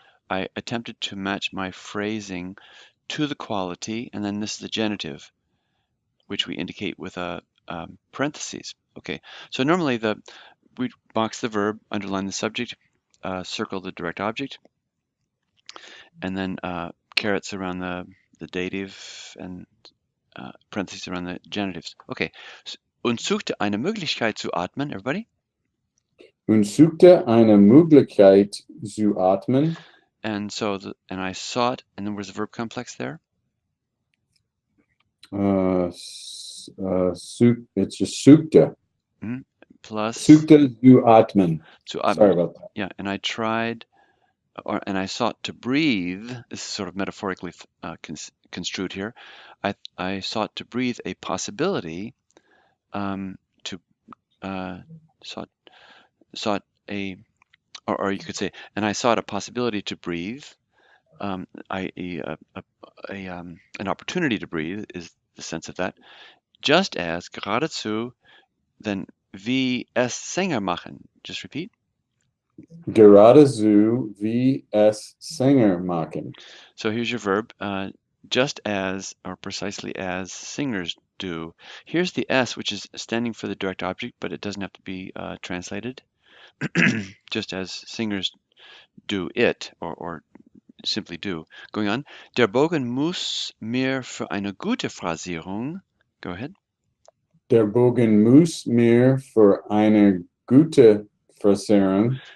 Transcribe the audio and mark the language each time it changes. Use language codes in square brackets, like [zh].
[en] I attempted to match my phrasing to the quality, and then this is the genitive, which we indicate with a parentheses. Okay. So normally we box the verb, underline the subject, circle the direct object, and then carets around the dative and parentheses around the genitives. Okay. [de] Und suchte eine Möglichkeit zu atmen. [en] Everybody? [de] Und suchte eine Möglichkeit zu atmen. [en] And so, and I sought, and then where's the verb complex there? It's just suchte. Plus [de] Suchte zu atmen. zu atmen. [en] Sorry about that. Yeah, and I tried, and I sought to breathe. This is sort of metaphorically construed here. I sought to breathe a possibility to sought a, or you could say, and I sought a possibility to breathe. I.e., an opportunity to breathe is the sense of that. Just as [de] geradezu, [en] then [de] wie es Sänger machen. [en] Just repeat. [de] Geradezu wie es Sänger machen. [en] So here's your verb, just as or precisely as singers do. Here's the S, which is standing for the direct object, but it doesn't have to be translated. Just as singers do it, or simply do. Going on. [de] Der Bogen muss mir für eine gute Phrasierung. [en] Go ahead. [de] Der Bogen muss mir für eine gute Phrasierung